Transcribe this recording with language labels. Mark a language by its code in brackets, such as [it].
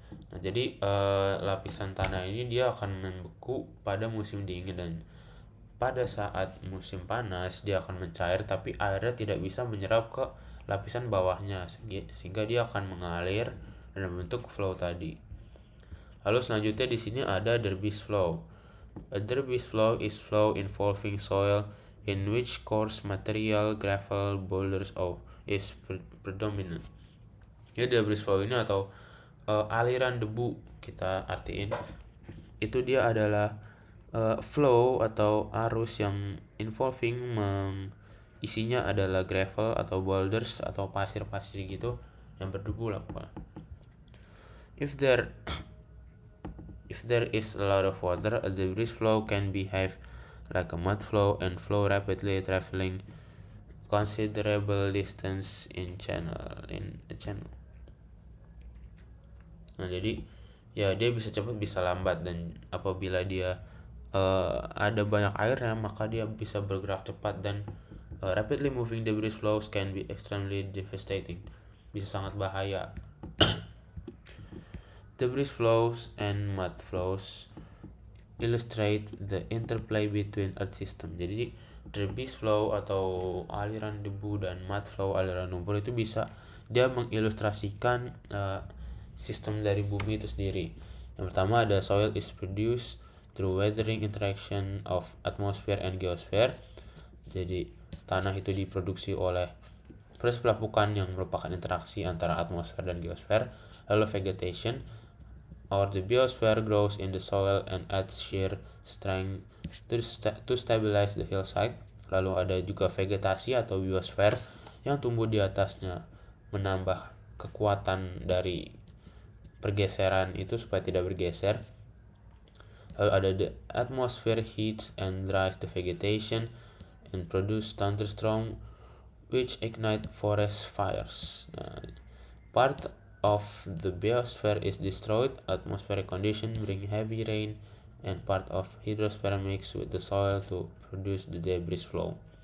[id] Nah, jadi lapisan tanah ini dia akan membeku pada musim dingin, dan pada saat musim panas dia akan mencair, tapi airnya tidak bisa menyerap ke lapisan bawahnya, sehingga dia akan mengalir dan membentuk flow tadi. Lalu selanjutnya di sini ada debris flow. [en] A debris flow is flow involving soil in which coarse material, gravel, boulders is predominant. [id] Jadi debris flow ini atau aliran debu, kita artiin itu dia adalah flow atau arus yang involving isinya adalah gravel atau boulders atau pasir-pasir gitu, yang berdebu lah pokoknya. [en] If there is a lot of water, a debris flow can behave like a mud flow and flow rapidly, traveling considerable distance in a channel. [id] Nah, jadi ya dia bisa cepat bisa lambat, dan apabila dia ada banyak airnya maka dia bisa bergerak cepat, dan [en] rapidly moving debris flows can be extremely devastating, [id] bisa sangat bahaya. [en] Debris flows and mud flows illustrate the interplay between earth system. [id] Jadi debris flow atau aliran debu dan mud flow aliran lumpur itu bisa dia mengilustrasikan sistem dari bumi itu sendiri. Yang pertama ada [en] soil is produced through weathering interaction of atmosphere and geosphere. [id] Jadi tanah itu diproduksi oleh proses pelapukan yang merupakan interaksi antara atmosfer dan geosfer. Lalu [en] vegetation or the biosphere grows in the soil and adds shear strength to stabilize the hillside. [id] Lalu ada juga vegetasi atau biosfer yang tumbuh di atasnya, menambah kekuatan dari pergeseran itu supaya tidak bergeser. Lalu ada [en] the atmosphere heats and dries the vegetation and produce thunderstorm which ignite forest fires. Nah, part of the biosphere is destroyed, atmospheric conditions bring heavy rain, and part of hydrosphere mix with the soil to produce the debris flow.